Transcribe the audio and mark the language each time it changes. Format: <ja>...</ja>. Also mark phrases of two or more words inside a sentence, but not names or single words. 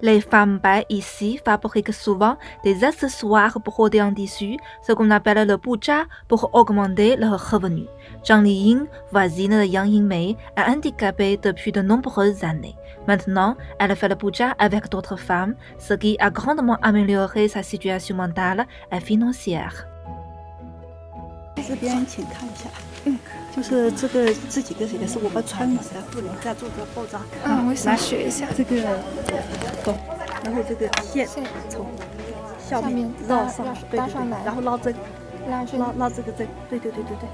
<fr>Les femmes bai ici fabriquent souvent des accessoires brodés en tissu, ce qu'on appelle le puja, pour augmenter leurs revenus. Zhang Liying, voisine de Yang Yingmei, est handicapée depuis de nombreuses années. Maintenant, elle fait le puja avec d'autres femmes, ce qui a grandement amélioré sa situation mentale et financière.</fr> <zh>这边请看一下，就是这个这几个也是我们川语的妇女在做的爆炸。我想学一下。这个走，然后这个线从下面绕上，对对对，然后拉针，拉这个针，对对对对对，</zh>